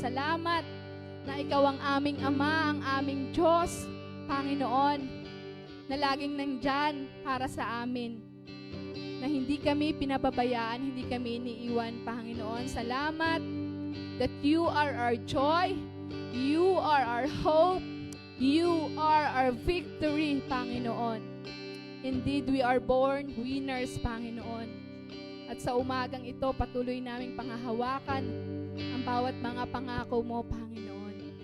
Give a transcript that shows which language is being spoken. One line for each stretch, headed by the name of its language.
Filipino: Salamat na Ikaw ang aming Ama, ang aming Diyos, Panginoon, na laging nandyan para sa amin. Na hindi kami pinababayaan, hindi kami iniiwan, Panginoon. Salamat
English: that You are our joy, You are our hope, You are our victory, Panginoon. Indeed, we are born winners, Panginoon.
Filipino: At sa umagang ito, patuloy naming panghahawakan ang bawat mga pangako mo, Panginoon.